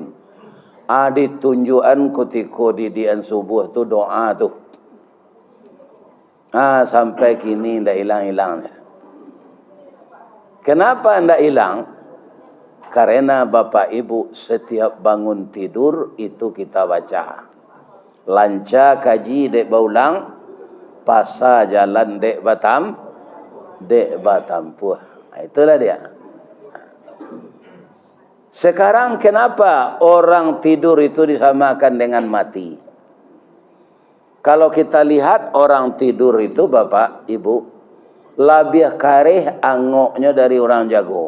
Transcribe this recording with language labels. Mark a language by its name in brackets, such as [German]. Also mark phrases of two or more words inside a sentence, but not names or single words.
[Indonesian] Ditunjukkan ketika didikan subuh tu doa tu. Sampai kini tidak hilang-hilang. Kenapa tidak hilang? Karena Bapak Ibu setiap bangun tidur itu kita baca. [Minangkabau] Lanca kaji dek baulang, pasa jalan dek batampuh. [Indonesian] Itulah dia. Sekarang kenapa orang tidur itu disamakan dengan mati? Kalau kita lihat orang tidur itu Bapak Ibu, [Minangkabau] lebih kareh angoknya dari orang jago.